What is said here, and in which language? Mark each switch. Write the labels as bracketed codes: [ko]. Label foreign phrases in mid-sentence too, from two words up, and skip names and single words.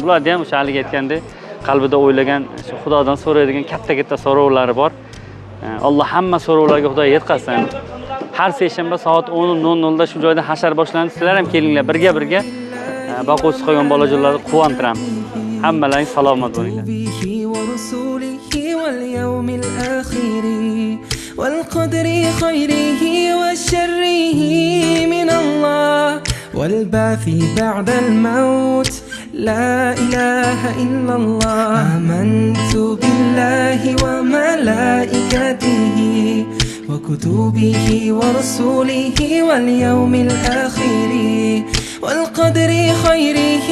[uz] Bularda ham o'sha hali aytgandek, qalbida o'ylagan, Xudodan so'raydigan katta so'rovlari bor. Alloh hamma so'rovlarga Xudo yetkazsin. Har seshanba soat 10:00 da shu joyda hashar boshlanadi. Sizlar ham kelinglar, birga boquvchi qolgan bolajonlarni quvontiramiz. Hammalaring salomat bo'linglar. [ar] والقدر خيره وشره من الله والبعث بعد الموت لا إله إلا الله آمنت بالله وملائكته وكتبه ورسوله واليوم الآخر والقدر خيره